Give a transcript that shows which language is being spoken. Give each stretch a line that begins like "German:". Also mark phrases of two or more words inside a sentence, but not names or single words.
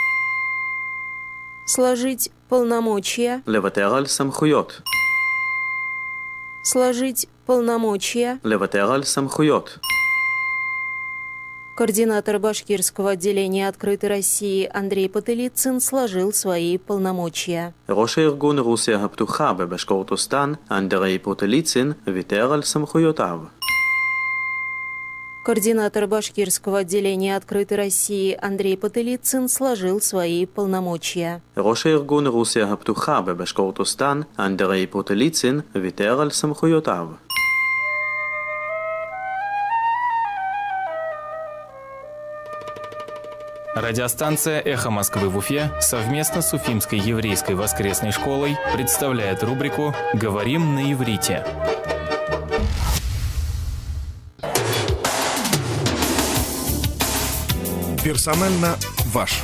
Russian: Сложить полномочия.
Hebrew: לוותר על סמכויות.
Russian: Сложить полномочия.
Hebrew: לוותר על סמכויות.
Russian: Координатор башкирского отделения «Открытой России» Андрей Потылицын сложил свои полномочия.
Hebrew: ראש הארגון רוסיה הפתוחה בבשקורטוסטן, אנדרי פוטליצין, ויתר על סמכויותיו.
Russian: Координатор башкирского отделения «Открытой России» Андрей Потылицын сложил свои полномочия.
Hebrew: ראש הארגון רוסיה הפתוחה בבשקורטוסטן, אנדרי פוטליצין, ויתר על סמכויותיו.
Russian: Радиостанция «Эхо Москвы» в Уфе совместно с Уфимской еврейской воскресной школой представляет рубрику «Говорим на иврите». Персонально ваш.